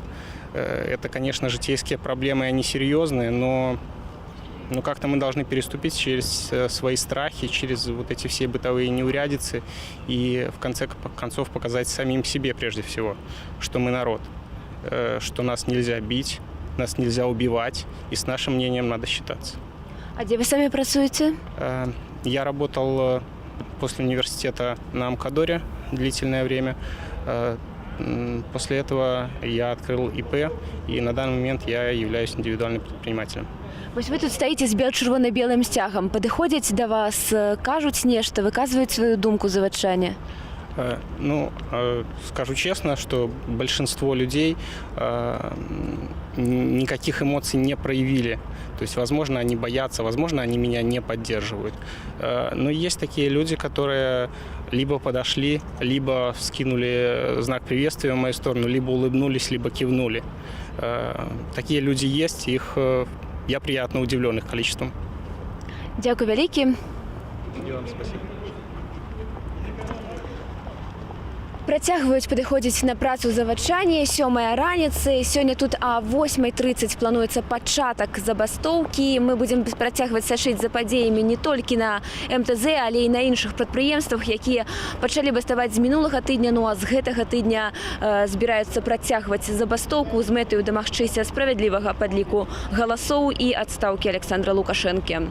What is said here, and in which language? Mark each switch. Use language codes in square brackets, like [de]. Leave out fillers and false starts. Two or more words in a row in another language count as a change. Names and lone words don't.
[ru] Это, конечно, житейские проблемы, они серьезные, но как-то мы должны переступить через свои страхи, через вот эти все бытовые неурядицы и в конце концов показать самим себе прежде всего, что мы народ, что нас нельзя бить, нас нельзя убивать, и с нашим мнением надо считаться. А где вы сами працуете? Я работал после университета на Амкадоре длительное время. После этого я открыл ИП, и на данный момент я являюсь индивидуальным предпринимателем. [be] Вось вы тут стаіце з чырвона-белым сцягам. Падыходзяць да вас, кажуць нешта, выказваюць сваю думку завадчане? [ru] Скажу честно, что большинство людей никаких эмоций не проявили. То есть, возможно, они боятся, возможно, они меня не поддерживают. Но есть такие люди, которые либо подошли, либо вскинули знак приветствия в мою сторону, либо улыбнулись, либо кивнули. Такие люди есть, я приятно удивлен их количеством. [be] Дякую вялікі. [ru] И вам спасибо. [be] Працягваюць падыходзіць на працу завадчане, 7 раніцы. Сёння тут о 8:30 плануецца пачатак забастоўкі. Мы будзем працягваць сачыць за падзеямі не толькі на МТЗ, але і на іншых прадпрыемствах, якія пачалі баставаць з мінулага тыдня, ну а з гэтага тыдня збіраюцца працягваць забастоўку з мэтаю дамагчыся справядлівага падліку галасоў і адстаўкі Александра Лукашэнкі.